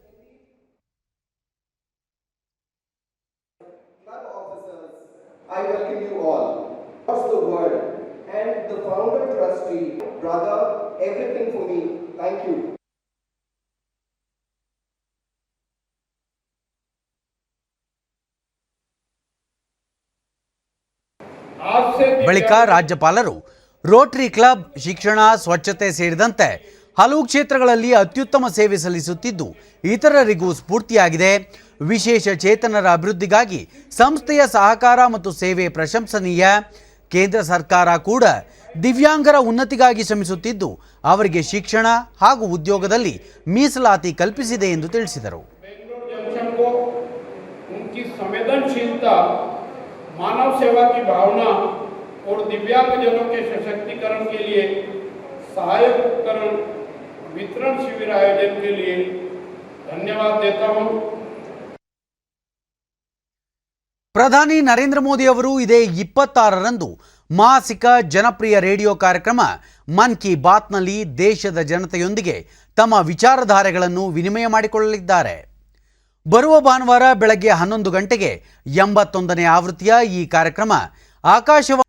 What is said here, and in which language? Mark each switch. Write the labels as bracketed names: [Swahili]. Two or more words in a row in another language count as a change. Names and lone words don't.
[English] I welcome you all across the world and the founder trustee, brother, everything for me. Thank you. [Kannada] ಬಳಿಕ ರಾಜ್ಯಪಾಲರು ರೋಟರಿ ಕ್ಲಬ್ ಶಿಕ್ಷಣ, ಸ್ವಚ್ಛತೆ ಸೇರಿದಂತೆ ಹಲವು ಕ್ಷೇತ್ರಗಳಲ್ಲಿ ಅತ್ಯುತ್ತಮ ಸೇವೆ ಸಲ್ಲಿಸುತ್ತಿದ್ದು ಇತರರಿಗೂ ಸ್ಫೂರ್ತಿಯಾಗಿದೆ. ವಿಶೇಷ ಚೇತನರ ಅಭಿವೃದ್ಧಿಗಾಗಿ ಸಂಸ್ಥೆಯ ಸಹಕಾರ ಮತ್ತು ಸೇವೆ ಪ್ರಶಂಸನೀಯ. ಕೇಂದ್ರ ಸರ್ಕಾರ ಕೂಡ ದಿವ್ಯಾಂಗರ ಉನ್ನತಿಗಾಗಿ ಶ್ರಮಿಸುತ್ತಿದ್ದು ಅವರಿಗೆ ಶಿಕ್ಷಣ ಹಾಗೂ ಉದ್ಯೋಗದಲ್ಲಿ ಮೀಸಲಾತಿ ಕಲ್ಪಿಸಿದೆ ಎಂದು ತಿಳಿಸಿದರು. [Hindi] मानव सेवा की भावना और दिव्यांगजनों के सशक्तिकरण के लिए सहायक उपकरण वितरण शिविर आयोजन के लिए धन्यवाद देता हूं. [Kannada] ಪ್ರಧಾನಿ ನರೇಂದ್ರ ಮೋದಿ ಅವರು ಇದೇ 26ರಂದು ಮಾಸಿಕ ಜನಪ್ರಿಯ ರೇಡಿಯೋ ಕಾರ್ಯಕ್ರಮ ಮನ್ ಕಿ ಬಾತ್ನಲ್ಲಿ ದೇಶದ ಜನತೆಯೊಂದಿಗೆ ತಮ್ಮ ವಿಚಾರಧಾರೆಗಳನ್ನು ವಿನಿಮಯ ಮಾಡಿಕೊಳ್ಳಲಿದ್ದಾರೆ. ಬರುವ ಭಾನುವಾರ ಬೆಳಗ್ಗೆ 11 ಗಂಟೆಗೆ 81ನೇ ಆವೃತ್ತಿಯ ಈ ಕಾರ್ಯಕ್ರಮ ಆಕಾಶವಾಣಿ.